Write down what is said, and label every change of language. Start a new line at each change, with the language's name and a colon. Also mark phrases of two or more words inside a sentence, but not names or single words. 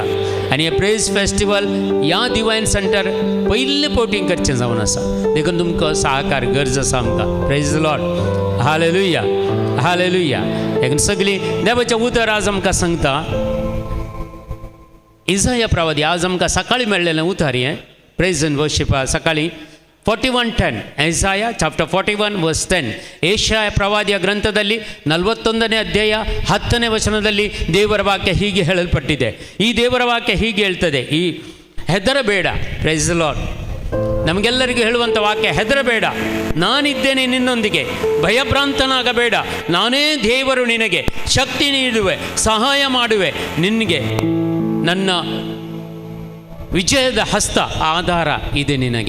Konkani: आनी हे प्रेज फेस्टिवल ह्या डिवायन सेंटर पयले पोटींग करचें जावन आसा, देखून तुमकां सहकार गरज आसा आमकां.
English: Praise the Lord. Hallelujah. Hallelujah.
Konkani: देखून सगळीं देवाचें उतर आज आमकां सांगता. इसाया प्रवादी आज आमकां सकाळीं मेळ्ळेलें उतर हें
English: Praise and worship
Konkani: सकाळीं 41:10
English: Isaiah chapter 41 verse 10.
Kannada: ಏಷಾಯ ಪ್ರವಾದಿಯ ಗ್ರಂಥದಲ್ಲಿ 41ನೇ ಅಧ್ಯಾಯ 10ನೇ ವಚನದಲ್ಲಿ ದೇವರ ವಾಕ್ಯ ಹೀಗೆ ಹೇಳಲ್ಪಟ್ಟಿದೆ. ಈ ದೇವರ ವಾಕ್ಯ ಹೀಗೆ ಹೇಳ್ತದೆ, ಈ ಹೆದರಬೇಡ.
English: Praise the Lord.
Kannada: ನಮಗೆಲ್ಲರಿಗೂ ಹೇಳುವಂಥ ವಾಕ್ಯ, ಹೆದರಬೇಡ, ನಾನಿದ್ದೇನೆ ನಿನ್ನೊಂದಿಗೆ, ಭಯಭ್ರಾಂತನಾಗಬೇಡ, ನಾನೇ ದೇವರು, ನಿನಗೆ ಶಕ್ತಿ ನೀಡುವೆ, ಸಹಾಯ ಮಾಡುವೆ, ನಿನಗೆ ನನ್ನ ವಿಜಯದ ಹಸ್ತ ಆಧಾರ ಇದೆ ನಿನಗೆ.